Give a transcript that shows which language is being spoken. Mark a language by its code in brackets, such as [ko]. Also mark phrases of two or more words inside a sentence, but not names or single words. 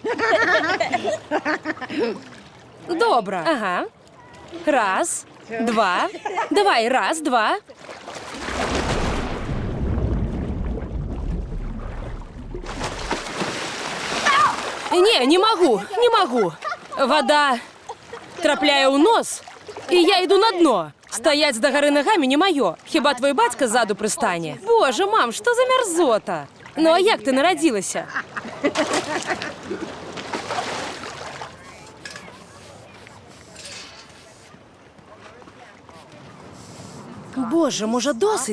[ru] Добро. Ага. Раз, два. Давай, раз, два. Не могу, не могу. [be] Вода трапляе ў нос, і я іду на дно. Стаяць да гары нагамі не маё. Хіба твой бацька ззаду прыстане? Боже, мам, што за мярзота? Ну а як ты нарадзілася? Боже, можа досыць?